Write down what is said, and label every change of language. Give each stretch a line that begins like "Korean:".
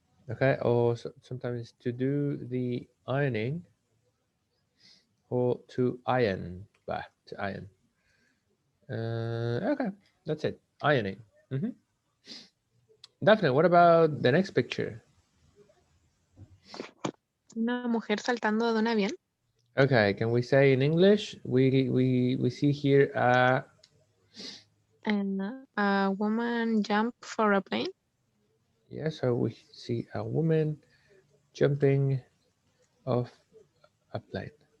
English: Okay, or sometimes to do the ironing or to iron, bah, to iron. Okay, that's it, ironing. Mm-hmm. Daphne, what about the next picture?
Spanish: Una mujer saltando de un avión.
English: Okay, can we say in English? We see here And a woman jump for a plane. yeah, so we see a woman jumping off a plane.